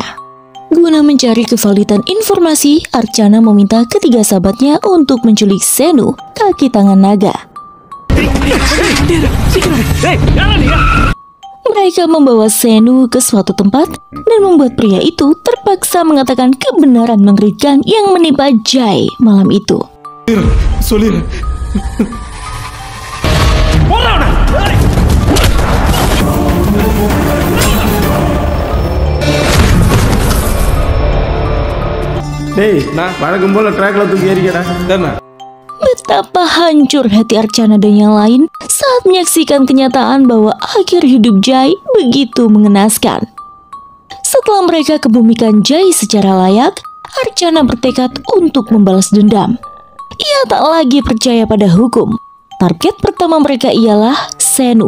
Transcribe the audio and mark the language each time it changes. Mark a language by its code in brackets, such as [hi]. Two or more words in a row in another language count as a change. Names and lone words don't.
[id] Guna mencari kevalidan informasi, Archana meminta ketiga sahabatnya untuk menculik Senu, kaki tangan naga. Mereka membawa Senu ke suatu tempat dan membuat pria itu terpaksa mengatakan kebenaran mengerikan yang menimpa Jai malam itu. [ta] சொல்லிரு. டேய் நான் வழக்கம் போல ட்ராக்ல தூக்கி ஏறிக்கடா. சரிண்ணா. [id] Betapa hancur hati Archana dan yang lain saat menyaksikan kenyataan bahwa akhir hidup Jai begitu mengenaskan. Setelah mereka kebumikan Jai secara layak, Archana bertekad untuk membalas dendam. Ia tak lagi percaya pada hukum. Target pertama mereka ialah Senu.